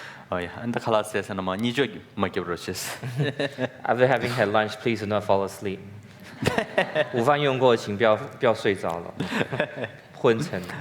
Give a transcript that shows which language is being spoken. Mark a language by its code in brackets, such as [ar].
[en] 안다 칼라스에서 뭐 니저 먹여버렸어. After having had lunch, please do not fall asleep. [zh] 午饭用过，请不要睡着了，昏沉。